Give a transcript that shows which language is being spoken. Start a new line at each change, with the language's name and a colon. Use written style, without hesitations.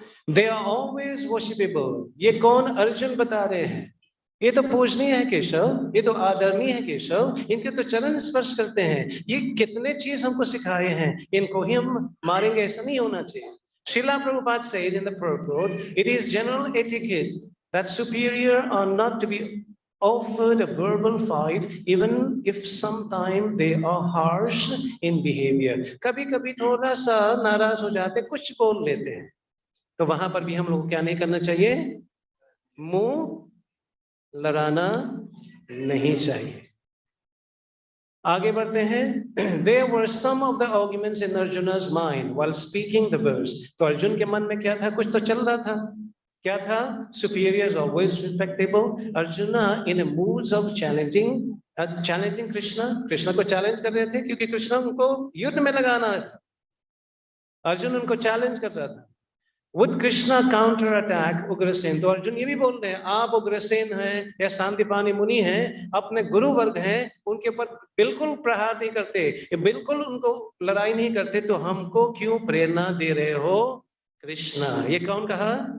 English: They are always worshipable.
Hindi: ये कौन? अर्जुन बता रहे हैं। ये तो पूजनीय है केशव, ये तो आदरणीय है केशव, इनके तो चरण स्पर्श करते हैं। ये कितने चीज हमको सिखाए हैं, इनको ही हम मारेंगे, ऐसा नहीं होना चाहिए।
English: Srila Prabhupada said in the purport, it is general etiquette that superior are not to be offered a verbal fight, even if sometimes they are harsh in behavior.
Hindi: कभी कभी थोड़ा सा नाराज हो जाते, कुछ बोल लेते हैं, तो वहां पर भी हम लोग क्या नहीं करना चाहिए? मुंह लड़ाना नहीं चाहिए। आगे बढ़ते हैं।
English: There were some of the arguments in Arjuna's mind while speaking the verse.
Hindi: तो अर्जुन के मन में क्या था? कुछ तो चल रहा था। क्या था?
English: Superiors always respectable. Arjuna in a moods of challenging Krishna.
Hindi: Krishna को चैलेंज कर रहे थे, क्योंकि कृष्ण उनको युद्ध में लगाना था। अर्जुन उनको चैलेंज कर रहा था।
English: Would Krishna counter attack Ugrasen?
Hindi: तो अर्जुन ये भी बोल रहे हैं, आप उग्रसेन हैं या सांदीपानी मुनि हैं, अपने गुरु वर्ग हैं, उनके ऊपर बिल्कुल प्रहार नहीं करते, बिल्कुल उनको लड़ाई नहीं करते, तो हमको क्यों प्रेरणा दे रहे हो कृष्णा? ये कौन कहा?